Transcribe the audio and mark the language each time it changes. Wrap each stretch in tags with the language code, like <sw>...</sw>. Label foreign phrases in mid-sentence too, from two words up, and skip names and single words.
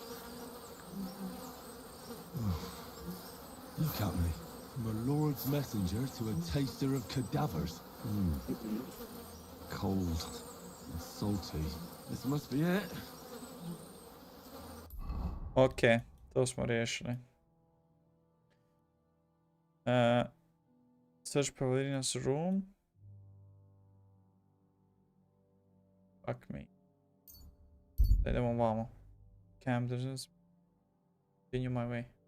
<en>Look at me. I'm a lord's messenger to a taster of cadavers. Cold and salty. This must be it.</en> <hr>Ok, to smo riješili.</hr> <en>Search Pavalina's room. Fuck me.</en> <hr>Idemo vamo.</hr> <en>Camp doesn't continue my way.</en>